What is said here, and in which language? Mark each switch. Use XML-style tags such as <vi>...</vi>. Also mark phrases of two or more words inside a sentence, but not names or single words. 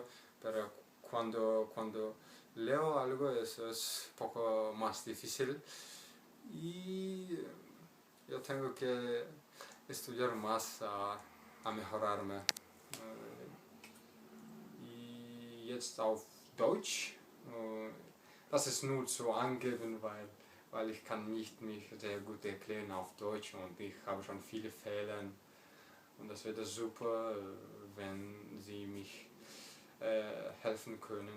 <es>Pero cuando leo algo eso es un poco más difícil y yo tengo que estudiar más a mejorarme.</es> <de>Y jetzt auf Deutsch. Das ist nur zu angeben, weil ich kann nicht mich sehr gut erklären auf Deutsch und ich habe schon viele Fehler. Und das wäre super, wenn Sie mich helfen können.</de>